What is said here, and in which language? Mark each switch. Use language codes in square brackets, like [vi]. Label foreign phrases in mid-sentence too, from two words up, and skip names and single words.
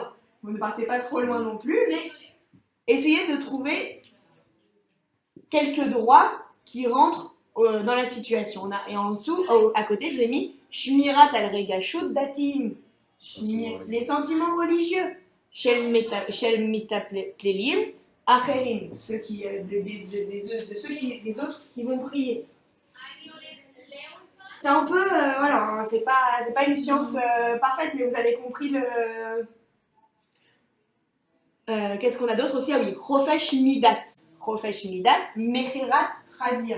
[fr] Vous ne partez pas trop loin non plus, mais essayez de trouver quelques droits qui rentrent dans la situation. Et en dessous, à côté, je vous ai mis [he] שמירת על רגשות דתיים. [fr] Les sentiments religieux. [he] של מתפללים. Acherim, [fr] des autres qui vont prier. C'est un peu, voilà, c'est pas une science parfaite, mais vous avez compris qu'est-ce qu'on a d'autre aussi? Ah oui, [he] חופש מדת, מכירת חזיר.